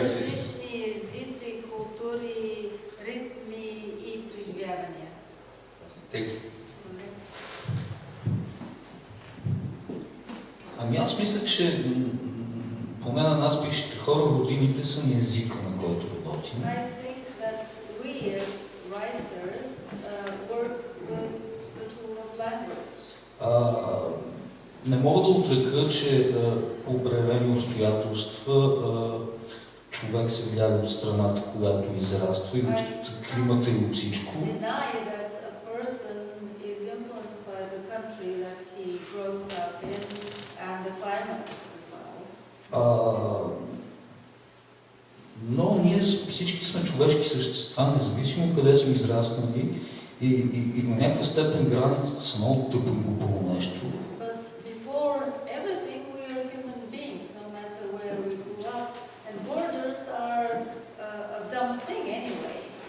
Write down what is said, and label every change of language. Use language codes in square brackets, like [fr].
[bg] Различни езици, култури, ритми и преживявания. [en] Thank you. [bg] Ами аз мисля, че поне на нас бившите хора, родините са ни езика, на който работим. [en] I think that we as writers work with the tool of language. [bg] Не мога да отрека, че по определени обстоятелства човек се влияе от страната, която израства и от климата и от всичко. [en] Deny that a person is influenced by the country that he grows up in and the climate as well. [bg] Но ние всички сме човешки същества, независимо къде сме израснали и до някаква степен границите са много тъпо и глупаво нещо. [en] But before everything, we are human beings, no matter where we grew up, and borders are a dumb thing anyway.